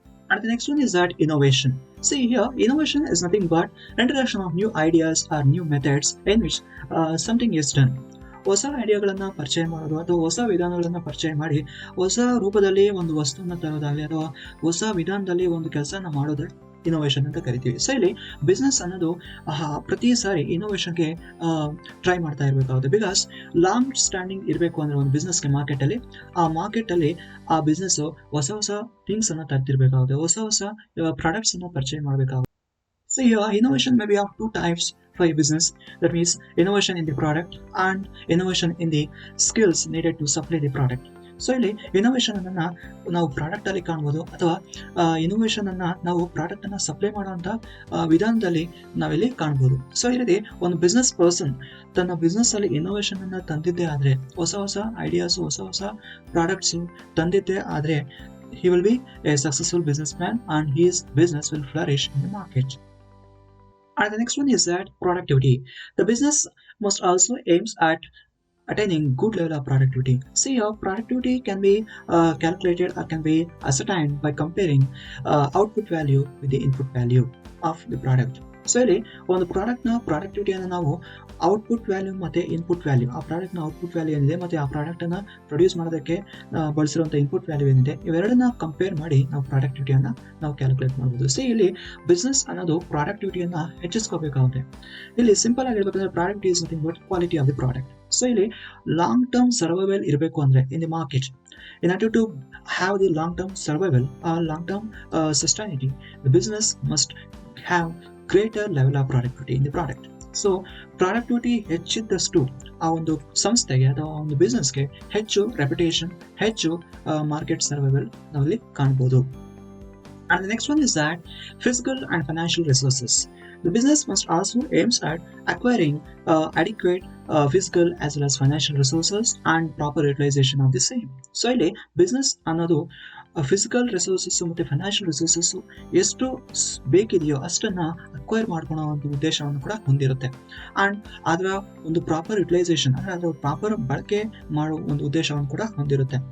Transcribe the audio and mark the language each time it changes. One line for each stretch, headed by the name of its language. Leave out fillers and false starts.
English: And the next one is that innovation. See here, innovation is nothing but introduction of new ideas or new methods in which something is done.
Kannada: ಹೊಸ ಐಡಿಯಾಗಳನ್ನ ಪರಿಚಯ ಮಾಡೋದು ಅಥವಾ ಹೊಸ ವಿಧಾನಗಳನ್ನ ಪರಿಚಯ ಮಾಡಿ ಹೊಸ ರೂಪದಲ್ಲಿ ಒಂದು ವಸ್ತುವನ್ನ ತರೋದಾಗಲಿ ಅಥವಾ ಹೊಸ ವಿಧಾನದಲ್ಲಿ ಒಂದು ಕೆಲಸನ ಮಾಡೋದೇ ಇನೋವೇಷನ್ ಅಂತ ಕರಿತೀವಿ. ಸೊ ಇಲ್ಲಿ ಬಿಸ್ನೆಸ್ ಅನ್ನೋದು ಪ್ರತಿ ಸಾರಿ ಇನೋವೇಷನ್ಗೆ ಟ್ರೈ ಮಾಡ್ತಾ ಇರಬೇಕಾಗುತ್ತೆ. ಬಿಕಾಸ್ ಲಾಂಗ್ ಸ್ಟ್ಯಾಂಡಿಂಗ್ ಇರಬೇಕು ಅಂದ್ರೆ ಒಂದು ಬಿಸ್ನೆಸ್ಗೆ ಮಾರ್ಕೆಟಲ್ಲಿ ಆ ಬಿಸ್ನೆಸ್ ಹೊಸ ಹೊಸ ಥಿಂಗ್ಸ್ ಅನ್ನ ತರ್ತಿರ್ಬೇಕಾಗುತ್ತೆ, ಹೊಸ ಹೊಸ ಪ್ರಾಡಕ್ಟ್ಸ್ ಅನ್ನ ಪರಿಚಯ ಮಾಡಬೇಕಾಗುತ್ತೆ.
English: So here innovation may be of two types. for a business. That means innovation in the product and innovation in the skills needed to supply the product.
Kannada: So ಇಲ್ಲಿ innovation ಅನ್ನ ನಾವು product ಅಲ್ಲಿ ಕಾಣ್ಬೋದು, ಅಥವಾ innovation ಅನ್ನ ನಾವು product ಅನ್ನ supply ಮಾಡುವಂತ ವಿಧಾನದಲ್ಲಿ ನಾವಿಲ್ಲಿ ಕಾಣ್ಬೋದು. ಸೊ ಇಲ್ಲಿ ಒಂದು ಬಿಸ್ನೆಸ್ ಪರ್ಸನ್ ತನ್ನ ಬಿಸ್ನೆಸ್ ಅಲ್ಲಿ ಇನೋವೇಷನ್ ಅನ್ನ ತಂದಿದ್ದೇ ಆದ್ರೆ, ಹೊಸ ಹೊಸ ಐಡಿಯಾಸ್, ಹೊಸ ಹೊಸ ಪ್ರಾಡಕ್ಟ್ಸ್ ತಂದಿದ್ದೇ ಆದ್ರೆ,
English: he will be a successful businessman and his business will flourish in the market. And the next one is that productivity. The business must also aims at attaining good level of productivity. See, your productivity can be calculated or can be ascertained by comparing output value with the input value of the product.
Kannada: So ಇಲ್ಲಿ ಒಂದು ಪ್ರಾಡಕ್ಟ್ನ ಪ್ರಾಡಕ್ಟಿವಿಟಿಯನ್ನು ನಾವು output value ಮತ್ತು input value, ಆ ಪ್ರಾಡಕ್ಟ್ನ output value ಏನಿದೆ ಮತ್ತು ಆ ಪ್ರಾಡಕ್ಟನ್ನು ಪ್ರೊಡ್ಯೂಸ್ ಮಾಡೋದಕ್ಕೆ ಬಳಸಿರುವಂಥ ಇನ್ಪುಟ್ ವ್ಯಾಲ್ಯೂ ಏನಿದೆ, ಇವೆರಡನ್ನ ಕಂಪೇರ್ ಮಾಡಿ ನಾವು ಪ್ರಾಡಕ್ಟಿವಿಟಿಯನ್ನು ನಾವು ಕ್ಯಾಲ್ಕುಲೇಟ್ ಮಾಡ್ಬೋದು. ಸೊ ಇಲ್ಲಿ ಬಿಸ್ನೆಸ್ ಅನ್ನೋದು ಪ್ರಾಡಕ್ಟಿವಿಟಿಯನ್ನು ಹೆಚ್ಚಿಸ್ಕೋಬೇಕಾಗುತ್ತೆ. ಇಲ್ಲಿ ಸಿಂಪಲ್ ಆಗಿ ಹೇಳ್ಬೇಕಂದ್ರೆ
English: Product is nothing but quality of the product. So ಇಲ್ಲಿ long term survival
Kannada: ಇರಬೇಕು ಅಂದರೆ
English: In the market, in order to have the long term survival or long term sustainability, the business must have greater level of productivity in the product.
Kannada: So productivity ಹೆಚ್ಚಿದ್ದಷ್ಟು ಆ ಒಂದು ಸಂಸ್ಥೆಗೆ ಅಥವಾ ಒಂದು ಬಿಸ್ನೆಸ್ಗೆ ಹೆಚ್ಚು reputation, ಹೆಚ್ಚು market survival ನಾವಿಲ್ಲಿ ಕಾಣ್ಬೋದು.
English: And the next one is that physical and financial resources. The business must also aims at acquiring adequate physical as well as financial resources and proper utilization of the same.
Kannada: So ಇಲ್ಲಿ business ಅನ್ನೋದು physical resources ಮತ್ತು financial resources ಎಷ್ಟು ಬೇಕಿದೆಯೋ ಅಷ್ಟನ್ನು acquire ಮಾಡ್ಕೊಳ್ಳೋ ಒಂದು ಉದ್ದೇಶವನ್ನು ಕೂಡ ಹೊಂದಿರುತ್ತೆ. ಆ್ಯಂಡ್ ಅದರ ಒಂದು ಪ್ರಾಪರ್ ಯುಟಿಲೈಸೇಷನ್ ಅಂದರೆ ಅದರ ಪ್ರಾಪರ್ ಬಳಕೆ ಮಾಡೋ ಒಂದು ಉದ್ದೇಶವನ್ನು ಕೂಡ ಹೊಂದಿರುತ್ತೆ.